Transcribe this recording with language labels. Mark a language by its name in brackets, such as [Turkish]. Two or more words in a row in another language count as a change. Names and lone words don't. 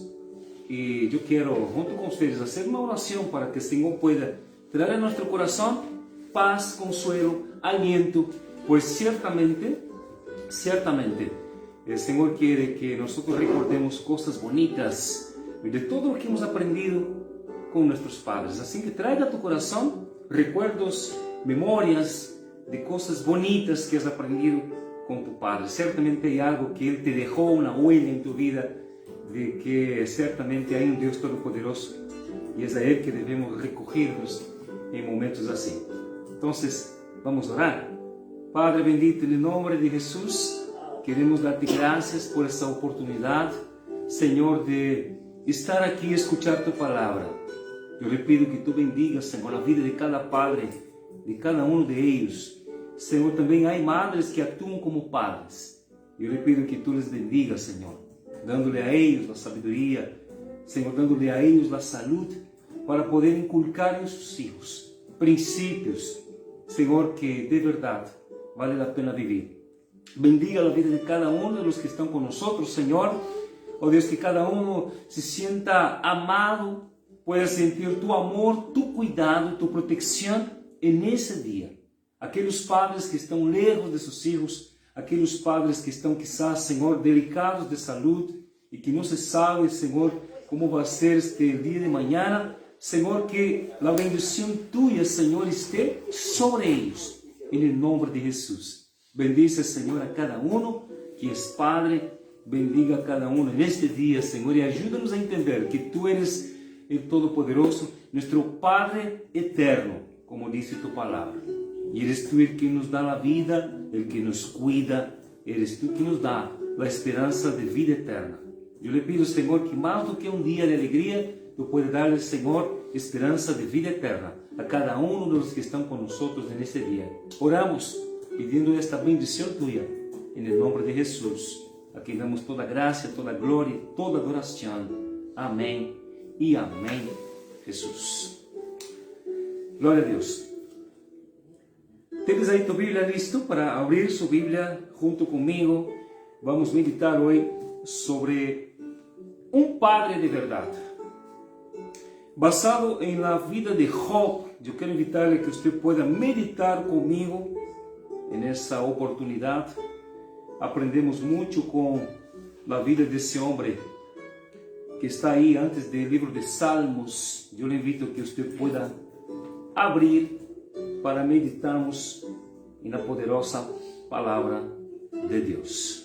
[Spanish] Y yo quiero, junto con ustedes, hacer una oración para que el Señor pueda traer a nuestro corazón paz, consuelo, aliento, pues ciertamente, el Señor quiere que nosotros recordemos cosas bonitas de todo lo que hemos aprendido con nuestros padres. Así que traiga a tu corazón recuerdos, memorias de cosas bonitas que has aprendido con tu padre. Ciertamente hay algo que Él te dejó, una huella en tu vida, de que ciertamente hay un Dios todopoderoso [Portuguese] e é a Ele que devemos recorrer-nos em momentos assim. Então, vamos orar. Padre bendito, em nome de Jesus, queremos dar-te graças por essa oportunidade, Senhor, de estar aqui e escuchar tu palavra. Eu lhe pido que tu bendigas, Senhor, a vida de cada padre, de cada um de eles. Senhor, também há madres que atuam como padres. Eu lhe pido que [Spanish] tu les bendigas, [Portuguese] Senhor, dando-lhe a eles a sabedoria, Senhor, dando-lhe a eles a saúde, para poder inculcar em seus filhos princípios, Senhor, que de verdade vale a pena viver. Bendiga a vida de cada um [Spanish] de los [Portuguese] que estão conosco, Senhor. Oh Deus, que cada um [Spanish] se sienta amado, pueda sentir [Portuguese] tu amor, tu cuidado, tu proteção nesse dia. Aqueles padres que estão lejos de seus filhos, aqueles padres que estão, quizás, Senhor, delicados de saúde e que não se sabe, Senhor, como vai ser este dia de manhã, Senhor, que a bendição tua, Senhor, esteja sobre eles, em nome de Jesus. Bendice, Senhor, a cada um que é Padre, bendiga a cada um neste dia, Senhor, e ajuda-nos a entender que Tu eres o Todo-Poderoso, nosso Padre eterno, como diz Tu palavra. E [Spanish] eres Tu el que [Portuguese] nos dá a vida, [Spanish] el que nos cuida, eres [Portuguese] Tu que nos dá a esperança de vida eterna. Eu lhe pido, Senhor, que mais do que um dia de alegria, Tu puedes dar, Senhor, esperança de vida eterna a cada um dos que estão conosco neste dia. Oramos pedindo esta bendição Tua, em nome de Jesus, a quem damos toda graça, toda glória e toda adoração. Amém e amém, Jesus. Glória a Deus. Tens aí tua Bíblia listo para abrir sua Bíblia junto comigo. Vamos meditar hoje sobre um padre de verdade. [Spanish] Basado em la vida de Job, [Portuguese] eu quero invitar-lhe que você pueda meditar comigo nessa oportunidade. Aprendemos muito com a vida desse homem que está aí antes do livro de Salmos. Eu lhe invito que você pueda abrir para meditarmos na poderosa palavra de Deus.